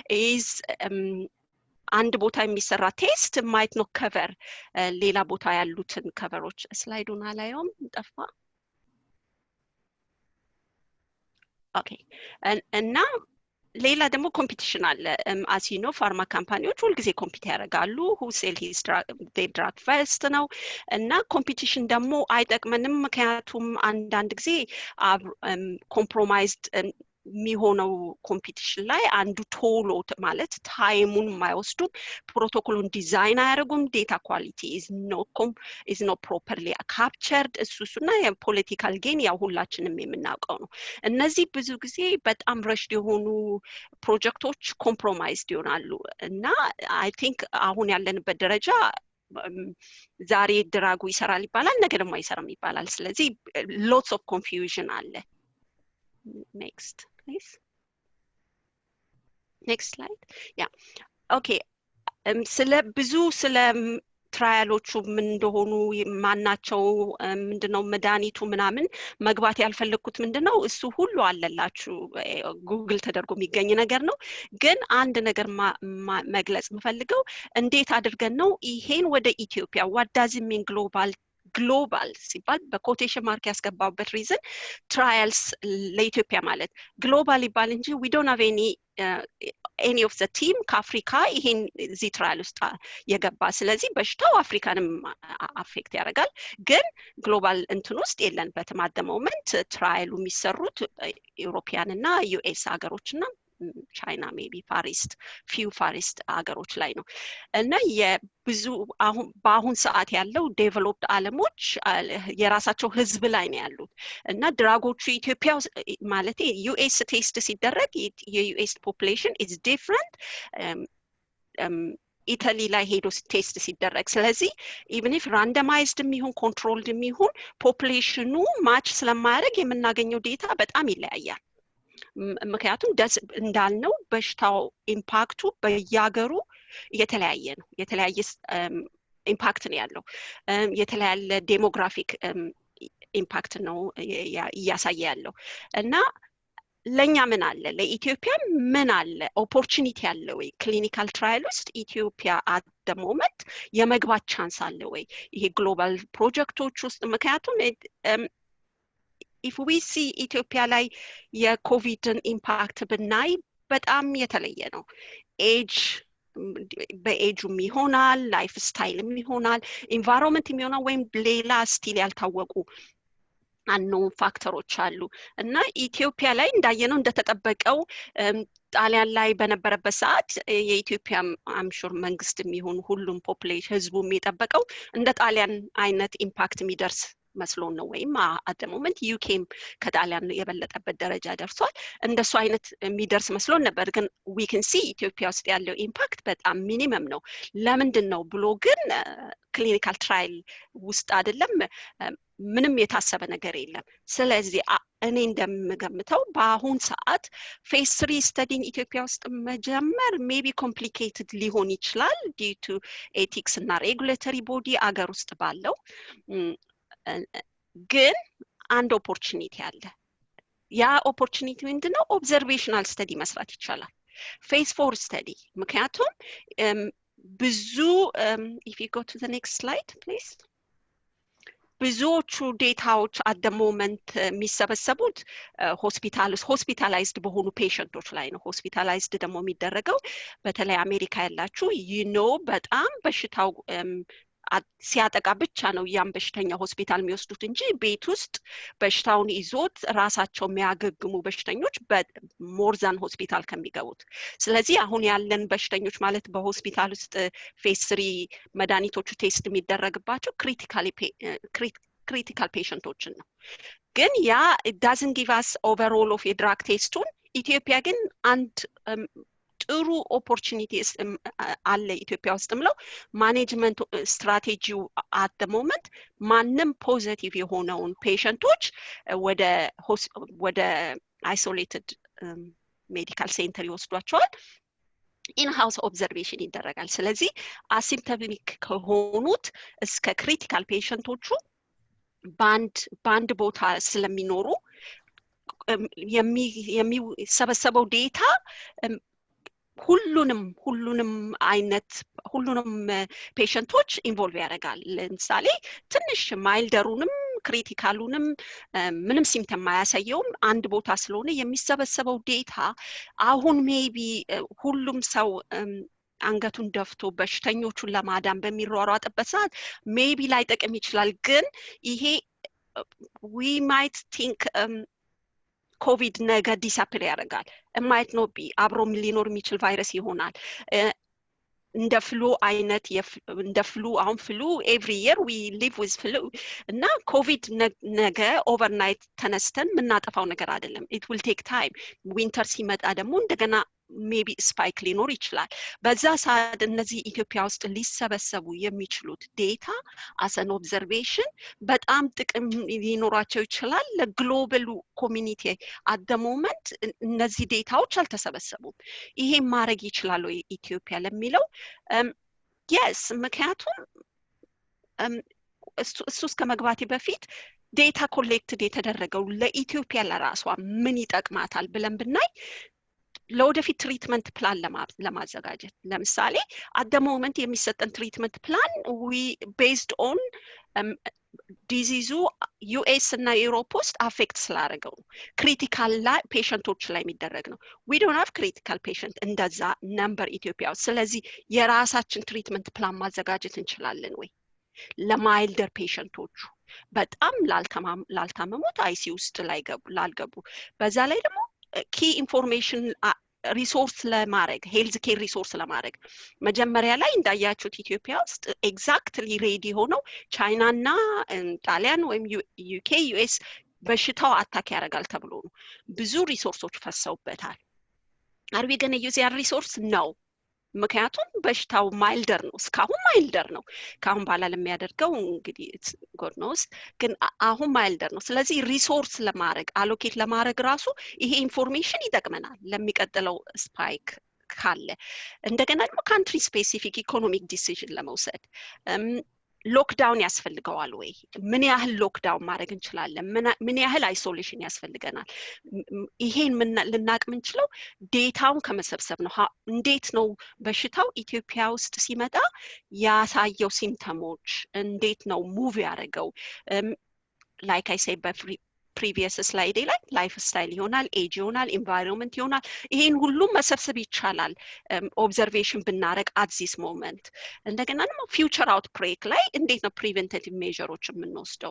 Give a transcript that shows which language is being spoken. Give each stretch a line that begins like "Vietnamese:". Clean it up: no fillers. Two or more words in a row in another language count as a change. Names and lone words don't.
Amharic: አንድ ቦታ የሚሰራ ቴስት ማይት ነው ከቨር ሌላ ቦታ ያሉትን ከቨሮች ስላይዱን አላየውም ጠፋ ኦኬ እና ሌላ ደግሞ ኮምፒቲሽን አለ
English: as you know
Amharic: ፋርማ ካምፓኒዎች ሁሉ ጊዜ ኮምፒት ያደርጋሉ
English: who sell his drug first
Amharic: ነው እና ኮምፒቲሽን ደግሞ አይጠቅመንም ምክንያቱም አንዳንድ ጊዜ ኮምፕሮማይዝድ የሚሆነው ኮምፒቲሽን ላይ አንዱ ቶሎ ማለት ታይሙን የማይወስዱ ፕሮቶኮሉን ዲዛይን አያደርጉም ዴታ ኳሊቲ
English: is not properly captured
Amharic: እሱና የፖለቲካል ጌን ያው ሁላችንም የምናውቀው ነው እነዚህ ብዙ ጊዜ በጣም ረሽድ የሆኑ ፕሮጀክቶች ኮምፕሮማይዝድ ይሆናሉ እና
English: I think
Amharic: አሁን ያለንበት ደረጃ ዛሬ ድራጉ ይሰራል ይባላል ነገ ደግሞ አይሰራም ይባላል ስለዚህ
English: lots of confusion
Amharic: አለ
English: next please next slide yeah okay
Amharic: ስለ ትራያሎቹ ምን እንደሆኑ ማናቸው ምንድነው መድኃኒቱ ምናምን መግባት ያልፈለኩት ምንድነው እሱ ሁሉ አለላችሁ ጉግል ተደርጎ የሚገኝ ነገር ነው ግን አንድ ነገር መግለጽ የምፈልገው እንዴት አድርገን ነው ይሄን ወደ ኢትዮጵያ
English: what does it mean
Amharic: ግሎባል ሲባል በኮቴሽን ማርክ ያስገባውበት ሪዝን ትራያልስ ለኢትዮጵያ ማለት ግሎባል ይባል እንጂ
English: we don't have any of the team
Amharic: ከአፍሪካ ይሄን ዚ ትራያል ውስጥ የገባ ስለዚህ በሽታው አፍሪካንም አፌክት ያደርጋል ግን ግሎባል እንትን ውስጥ የለንበትም
English: at the
Amharic: moment ትራያሉ የሚሰሩት ዩሮፒያን እና ዩኤስ ሀገሮችና ቻይና ሜቢ ፊው ፋሪስት ሀገሮች ላይ ነው እና የብዙ በአሁን ሰዓት ያለው ዴቨሎፕድ ዓለሞች የራሳቸው ህዝብ ላይ ነው ያሉት እና ድራጎቹ ኢትዮጵያ ማለት ዩኤስ ቴስት ሲደረግ የዩኤስ ፖፑሌሽን
English: is different
Amharic: ኢታሊ ላይ ሄዶ ቴስት ሲደረግ ስለዚህ
English: even if randomized
Amharic: የሚሆን controlled የሚሆን ፖፑሌሽኑ ማች ስለማያደርግ የምናገኘው ዴታ በጣም ይለያያል ምክንያቱም እንዳልነው በሽታው ኢምፓክቱ በየሀገሩ የተለያየ ነው የተለያየ ኢምፓክት ነው ያለው የተለያየ ዴሞግራፊክ ኢምፓክት ነው ያሳየ ያለው እና ለኛ ምን አለ ለኢትዮጵያ ምን አለ ኦፖርቹኒቲ አለ ወይ ክሊኒካል ትራያል ውስጥ ኢትዮጵያ
English: at the moment
Amharic: የመግባት ቻንስ አለ ወይ ይሄ ግሎባል ፕሮጀክቶች ውስጥ ምክንያቱም
English: if we see
Amharic: ኢትዮጵያ ላይ የኮቪድን ኢምፓክት ብናይ በጣም የተለየ ነው ኤጅ በኤጁም ይሆናል ላይፍ ስታይልም ይሆናል ኢንቫይሮንመንት የሚሆነው ወይም ሌላ ስቲል ያልታወቁ unknown ፋክተሮች አሉ እና ኢትዮጵያ ላይ እንዳየነው እንደተጠበቀው ጣሊያን ላይ በነበረበት ሰዓት የኢትዮጵያ አምሹር መንግስት የሚሆን ሁሉም ፖፑሌሽን ህዝቡ የሚጠበቀው እንደ ጣሊያን አይነት ኢምፓክት የሚደርስ መስሎን ነው ወይም
English: at the moment
Amharic: ዩኬም ከጣሊያን የበለጠበት ደረጃ ደርሷል እንደሱ አይነት የሚደርስ መስሎን ነበር ግን
English: we can see
Amharic: ኢትዮጵያ ውስጥ ያለው ኢምፓክት በጣም ሚኒመም ነው ለምንድን ነው ብሎ ግን ክሊኒካል ትራያል ውስጥ አይደለም ምንም የታሰበ ነገር የለም ስለዚህ እኔ እንደምገምተው በአሁን ሰዓት ፌዝ 3 ስተዲን ኢትዮጵያ ውስጥ መጀመር ሜቢ ኮምፕሊኬትድ ሊሆን ይችላል
English: due to ethics
Amharic: እና
English: regulatory body
Amharic: አገር ውስጥ ባለው ግን አንድ ኦፖርቹኒቲ አለ ያ ኦፖርቹኒቲ ምንድነው
English: observational study
Amharic: መስራት ይቻላል ፌዝ 4 ስተዲ ምክንያቱም ብዙ
English: if you go to the next slide please
Amharic: ብዙዎቹ ዴታዎች
English: at the moment
Amharic: የሚሰበሰቡት ሆስፒታላይዝድ በሆኑ ፔሸንቶች ላይ ነው ሆስፒታላይዝድ ደግሞ የሚደረገው በተለይ አሜሪካ ያላችሁ በጣም በሽታው ሲያጠቃ ብቻ ነው ያን በሽተኛ ሆስፒታል የሚወስዱት እንጂ ቤት ውስጥ በሽታውን ይዞት ራሳቸው የሚያገግሙ በሽተኞች በሞርዛን ሆስፒታል ከሚገቡት ስለዚህ አሁን ያለን በሽተኞች ማለት በሆስፒታል ውስጥ ፌዝ 3 መድኃኒቶቹ ቴስት የሚደረግባቸው ክሪቲካል ፔሸንቶችን ነው ግን ያ
English: it doesn't give us overall of a drug
Amharic: ቴስቱን ኢትዮጵያ ግን አንድ ጥሩ ኦፖርቹኒቲ አለ ኢትዮጵያ ውስጥም ነው ማኔጅመንት ስትራቴጂው
English: at the moment
Amharic: ማንም ፖዚቲቭ የሆነውን ፔሸንቶች ወደ
English: isolated medical center
Amharic: ይወስዷቸዋል
English: in-house observation
Amharic: ይደረጋል ስለዚህ አሲምፕቶማቲክ ከሆኑት እስከ ክሪቲካል ፔሸንቶቹ ባንድ ቦታ ስለሚኖሩ የሚሰበሰበው ዴታ ሁሉንም ፔሸንቶች ኢንቮልቭ ያደርጋል ለምሳሌ ትንሽ ማይልደሩንም ክሪቲካሉንም ምንም ሲምፕተም ማያሳየውም አንድ ቦታ ስለሆነ የሚሰበሰበው ዴታ አሁን ሜቢ ሁሉም ሰው አንገቱን ደፍቶ በሽተኞቹን ለማዳን በሚሯሯጥበት ሰዓት ሜቢ ላይ ጠቅም ይችላል ግን ይሄ
English: we might think
Amharic: ኮቪድ ነገ ዲስአፒር ያደርጋል
English: might not be
Amharic: አብሮ ሊኖር የሚችል ቫይረስ ይሆናል እንደ ፍሉ አይነት እንደ ፍሉ አሁን ፍሉ
English: every year we live with flu
Amharic: እና ኮቪድ ነገ ኦቨርናይት ተነስተን ምናጠፋው ነገር አይደለም
English: it will take time
Amharic: ዊንተር ሲመጣ ደግሞ እንደገና maybe ስፓይክ ሊኖር ይችላል በዛ ሰዓት እነዚህ ኢትዮጵያ ውስጥ ሊሰበሰቡ የሚችሉት ዴታ
English: as an observation
Amharic: በጣም ጥቅም ሊኖራቸው ይችላል ለግሎባል ኮሚኒቲ
English: at the moment
Amharic: እነዚህ ዴታዎች አልተሰበሰቡም ይሄ ማድረግ ይችላል ወይ ኢትዮጵያ ለሚለው yes ምክንያቱም እሱስ ከመግባቴ በፊት ዴታ ኮሌክትድ የተደረገው ለኢትዮጵያ ለራሷ ምን ይጠቅማታል ብለን ብናይ ለወደፊት ትሪትመንት ፕላን ለማዘጋጀት ለምሳሌ
English: at the moment
Amharic: የሚሰጠን ትሪትመንት ፕላን
English: we based
Amharic: on ዲዚዙ ዩኤስ እና ዩሮፕ ውስጥ አፌክት ስላደረገው ክሪቲካል ላይ ፔሸንቶች ላይ የሚደረግ ነው
English: we don't have critical patient
Amharic: እንደዛ ነምበር ኢትዮጵያ ውስጥ ስለዚህ የራሳችን ትሪትመንት ፕላን ማዘጋጀት እንችላለን ወይ ለማይልደር ፔሸንቶቹ በጣም ላልታመሙት አይሲ ውስጥ ላልገቡ በዛ ላይ ደግሞ
English: key information resource
Amharic: ለማድረግ
English: health care resource
Amharic: ለማድረግ መጀመሪያ ላይ እንዳያችሁት ኢትዮጵያ ውስጥ ኤግዛክትሊ ሬዲ ሆነው ቻይና እና ጣሊያን ወይም ዩኬ ዩኤስ በሽታው አታክ ያደርጋል ተብሎ ነው ብዙ ሪሶርሶች ፈሰውበታል
English: are we going to use our resource no
Amharic: ምክንያቱም በሽታው ማይልደር ነው እስካሁን ማይልደር ነው ካሁን ባላ ለሚያደርገው እንግዲህ
English: God knows
Amharic: ግን አሁን ማይልደር ነው ስለዚህ ሪሶርስ ለማድረግ አሎኬት ለማድረግ ራሱ ይሄ ኢንፎርሜሽን ይጠቅመናል ለሚቀጥለው ስፓይክ ካለ እንደገና ደግሞ
English: country specific economic decision
Amharic: ለመውሰድ ሎክዳውን ያስፈልገዋል ወይ ምን ያህል ሎክዳውን ማድረግ እንችላለን ምን ያህል አይሶሌሽን ያስፈልገናል ይሄን ልናቅ ምንችለው ዴታውን ከመሰብሰብ ነው እንዴት ነው በሽታው ኢትዮጵያ ውስጥ ሲመጣ ያሳየው ሲምፕተሞች እንዴት ነው ሙቭ ያደርገው
English: like I say previous slide
Amharic: ላይ
English: life style
Amharic: ይሆናል ኤጅ ይሆናል ኢንቫይሮንመንት ይሆናል ይሄን ሁሉ መሰብሰብ ይቻላል ኦብዘርቬሽን ብናረግ
English: at this moment
Amharic: እንደገና ደግሞ
English: future outbreak
Amharic: ላይ እንዴት ነው ፕሪቨንቲቭ ሜዠሮች የምንወስደው